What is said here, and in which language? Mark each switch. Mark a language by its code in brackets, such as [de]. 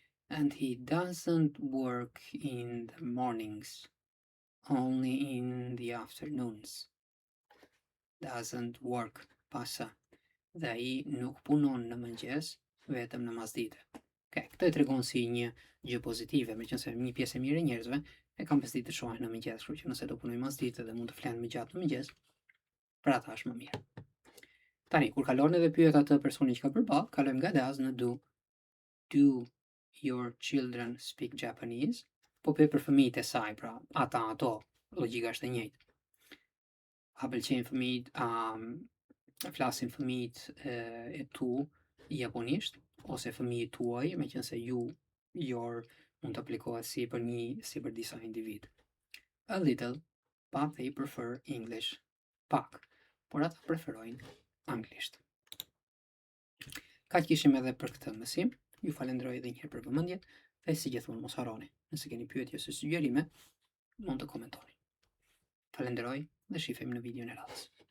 [en] And he doesn't work in the mornings, only in the afternoons. Doesn't work, pasa. [sq] Dhe ai nuk punon në mëngjes, vetëm në masdite. Okay, këtë e tregon si një gjë pozitive, meqense një pjesë e mirë e njerëzve e kam pas ditë të shohin në mëngjes, kështu që nëse do punoj mas ditë dhe mund të flen më gjatë në mëngjes, për ata është më mirë. Tani, kur kalon edhe pyet atë personin që ka përballë, kalojmë nga does në do. [en] Do your children speak Japanese? [sq] Po pyet për fëmijët e saj, pra ata ato, logjika është e njëjtë. A pëlqejnë fëmijët, flasin fëmijët e tu japonisht, ose fëmijët tuaj, meqense your mund të aplikohet si për disa individ. [en] A little, but they prefer English. [sq] Pak, por ata preferojnë anglisht. Kaq kishim edhe për këtë mësim. Ju falenderoj edhe një herë për vëmendjen dhe si gjithmonë mos harroni, nëse keni pyetje ose sugjerime, mund të komentoni. Falenderoj dhe shihemi në videon e radhës.